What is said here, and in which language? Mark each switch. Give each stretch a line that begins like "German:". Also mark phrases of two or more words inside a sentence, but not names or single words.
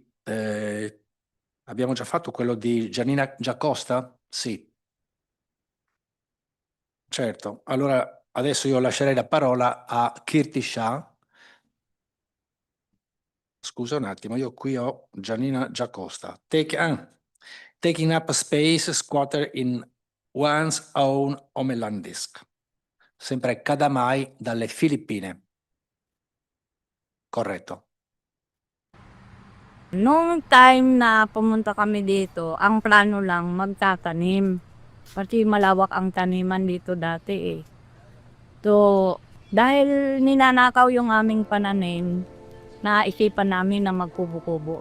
Italian: abbiamo già fatto quello di Giannina Giacosta? Sì. Certo, allora adesso io lascerei la parola a Kirti Shah. Scusa un attimo, io qui ho Giannina Giacosta.
English: Taking up space squatter in one's own homeland disk.
Italian: Sempre Kadamai dalle Filippine. Corretto.
Filipino: Nung time na pumunta kami dito, ang plano lang magtatanim. Kasi malawak ang taniman dito dati eh. So, dahil ninanakaw yung aming pananim, naisipan namin na magkubo-kubo.